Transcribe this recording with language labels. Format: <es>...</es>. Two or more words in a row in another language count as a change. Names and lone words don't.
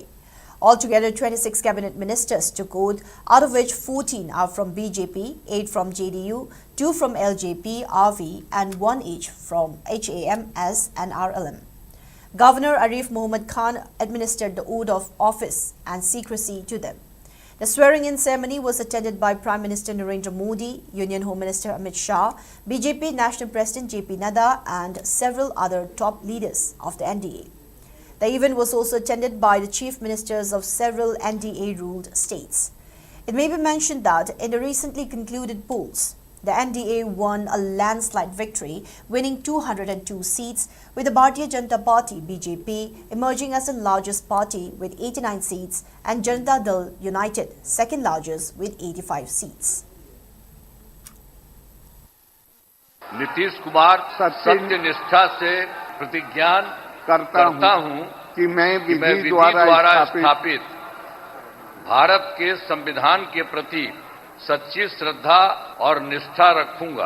<en>Altogether, 26 cabinet ministers took oath, out of which 14 are from BJP, 8 from JDU, 2 from LJP, RV, and 1 each from HAMS and RLM. Governor Arif Muhammad Khan administered the oath of office and secrecy to them. The swearing-in ceremony was attended by Prime Minister Narendra Modi, Union Home Minister Amit Shah, BJP National President JP Nadda, and several other top leaders of the NDA. The event was also attended by the chief ministers of several NDA-ruled states. It may be mentioned that in the recently concluded polls, the NDA won a landslide victory, winning 202 seats, with the Bharatiya Janata Party (BJP) emerging as the largest party with 89 seats and Janata Dal United second largest with 85 seats.</en> <hi>नीतीश कुमार सत्य निष्ठा से प्रतिज्ञान करता हूं कि मैं विधि द्वारा स्थापित भारत के संविधान के प्रति सच्ची श्रद्धा और निष्ठा रखूंगा।</hi>